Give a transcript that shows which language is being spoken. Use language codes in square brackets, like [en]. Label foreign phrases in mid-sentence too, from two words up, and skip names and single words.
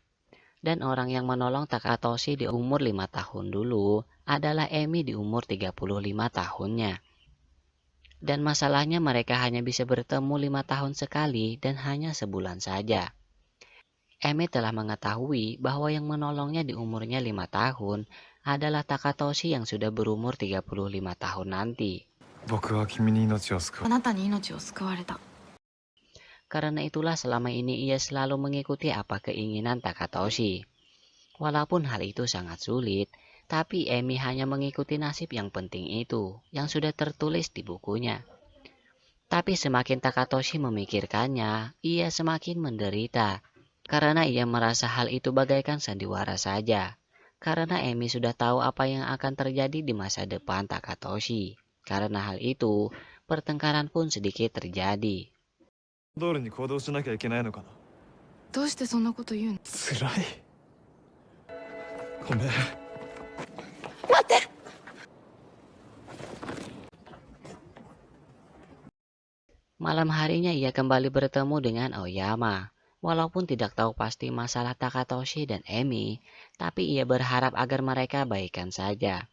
[id] Dan orang yang menolong Takatoshi di umur 5 tahun dulu adalah Emi di umur 35 tahunnya. Dan masalahnya mereka hanya bisa bertemu 5 tahun sekali dan hanya sebulan saja. Emi telah mengetahui bahwa yang menolongnya di umurnya 5 tahun adalah Takatoshi yang sudah berumur 35 tahun nanti. [ja] 僕は君に命を救う。あなたに命を救われた。 [id] Karena itulah selama ini ia selalu mengikuti apa keinginan Takatoshi. Walaupun hal itu sangat sulit, tapi Emi hanya mengikuti nasib yang penting itu, yang sudah tertulis di bukunya. Tapi semakin Takatoshi memikirkannya, ia semakin menderita. Karena ia merasa hal itu bagaikan sandiwara saja. Karena Emi sudah tahu apa yang akan terjadi di masa depan Takatoshi. Karena hal itu, pertengkaran pun sedikit terjadi. [ja] 通りに行動しなきゃいけないのかな。どうしてそんなこと言うの？辛い。ごめん。 [id] Malam harinya ia kembali bertemu dengan Oyama. Walaupun tidak tahu pasti masalah Takatoshi dan Emi, tapi ia berharap agar mereka baikan saja.